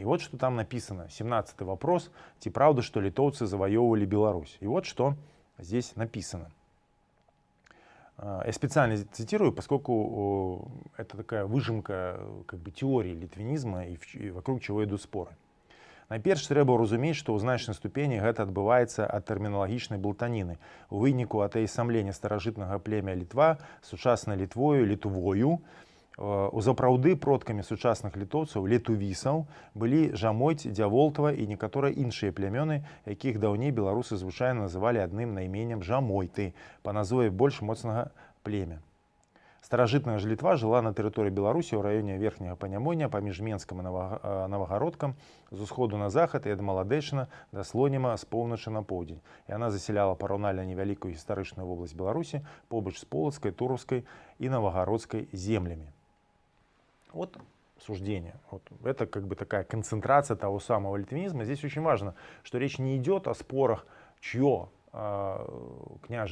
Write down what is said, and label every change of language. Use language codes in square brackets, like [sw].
[ru] И вот что там написано. 17-й вопрос. Ці правда, что литовцы завоевывали Беларусь? И вот что здесь написано. Я специально цитирую, поскольку это такая выжимка как бы теории литвинизма и вокруг чего идут споры. [be] Найперш трэба разумець, што ў значнай ступені гэта адбываецца ад тэрміналагічнай блытаніны. У выніку атаясамлення старажытнага племя Літва сучаснай Літвою, літувою, узапраўды продкамі сучасных літоўцаў, летувісаў, былі Жамойць, Дзяволтава і некаторыя іншыя плямёны, якіх даўней беларусы звычайна называлі адным найменнем Жамойты, па назве больш моцнага племя. Старажытная ж Літва жыла на тэрыторыі Беларусі ў раёне верхняга Панямоння паміж Менскам і Навагародкам з усходу на захад і ад Маладэчына да Слоніма з поўначы на поўдзень. І яна засяляла параўнальна невялікую гістарычную вобласць Беларусі побач з Полацкай, [ru] Туровской и Новогородской землями. Вот суждение. Вот. Это как бы такая концентрация того самого литвинизма. Здесь очень важно, что речь не идет о спорах, чье княжество